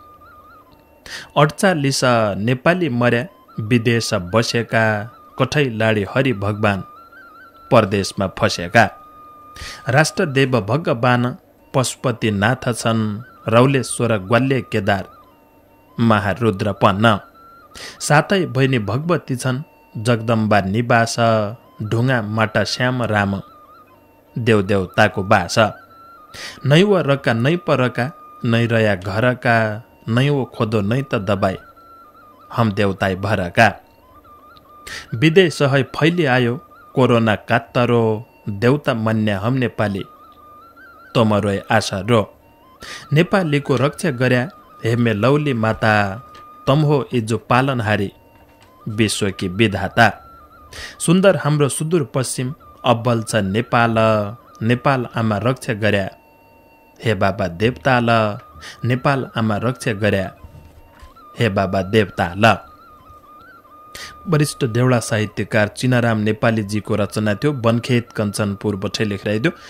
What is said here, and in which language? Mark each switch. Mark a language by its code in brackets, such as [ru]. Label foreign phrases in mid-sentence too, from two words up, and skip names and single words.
[dty] 48 नेपाली मर्या, विदेश बसेका, कठै लाडी हरि भगवान, परदेशमा फसेका। राष्ट्रदेव भगवान, पशुपति नाथ छन्, रौलेश्वर ग्वाल्य केदार, महारुद्र पन्न। सातै बहिनी भगवती छन्, जगदम्बा निवास, ढुङ्गा माटा श्याम राम, देवदेवताको बास। नै व रका नै परका, नै रया घरका, नै वो खोदो नै त दबाई, हम देवताई भरका। विदेश है फैली आयो, कोरोना कात्तरो, देवता मन्या हम नेपाली, तोमरो आशा रो। नेपालीको रक्षा गर्या, हेमे लौली माता, तम हो इजो पालनहारी, विश्वकी विधाता। सुन्दर हाम्रो सुदूर पश्चिम, अब्बल छ नेपाल, नेपाल आमा रक्षा गर्या, हे बाबा देवताल, नेपाल आमा रक्षा गर्या, हे बाबा देवताल। [ne] वरिष्ठ देउडा साहित्यकार चिनाराम नेपालीजीको रचना थियो, बनखेत कञ्चनपुर बठै लेखिरहेको थियो।